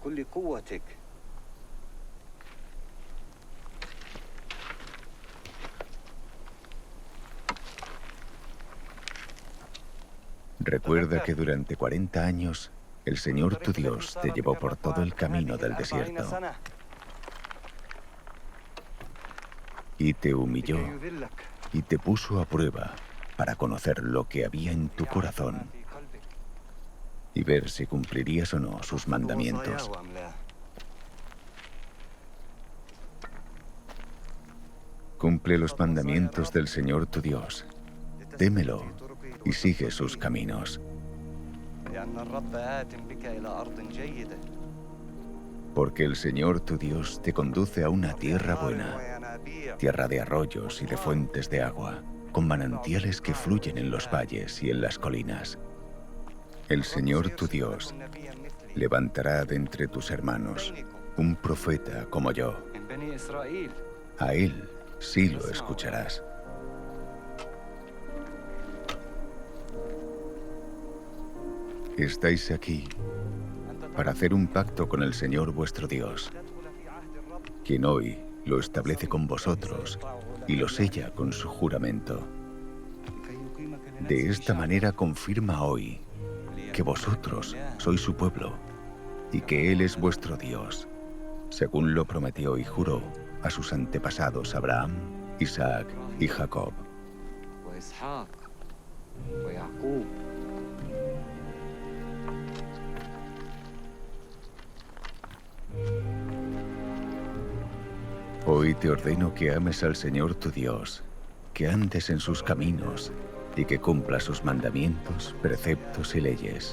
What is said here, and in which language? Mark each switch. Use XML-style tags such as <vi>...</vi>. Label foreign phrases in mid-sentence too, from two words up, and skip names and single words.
<es>Recuerda que durante 40 años el Señor tu Dios te llevó por todo el camino del desierto. y te humilló</es> <ar>لكي يذلك</ar> <es>y te puso a prueba para conocer lo que había en tu corazón</es> <ar>ما في قلبك.</ar> <es>y ver si cumplirías o no sus mandamientos.</es> <ar>وصاياه أم لا؟</ar> <es>Cumple los mandamientos del Señor tu Dios. Témelo y sigue sus caminos.</es> <ar>لأن الرب آت بك إلى أرض جيدة.</ar> <es>Porque el Señor tu Dios te conduce a una tierra buena, tierra de arroyos y de fuentes de agua, con manantiales que fluyen en los valles y en las colinas. El Señor tu Dios levantará de entre tus hermanos un profeta como yo.</es> <ar>من بني إسرائيل.</ar> <es>A él sí lo escucharás. Estáis aquí para hacer un pacto con el Señor vuestro Dios, quien hoy lo establece con vosotros y lo sella con su juramento. De esta manera confirma hoy que vosotros sois su pueblo y que Él es vuestro Dios, según lo prometió y juró a sus antepasados Abraham, Isaac y Jacob.</es> <ar>وإسحاق ويعقوب.</ar> <es>Hoy te ordeno que ames al Señor tu Dios, que andes en sus caminos y que cumplas sus mandamientos, preceptos y leyes.</es>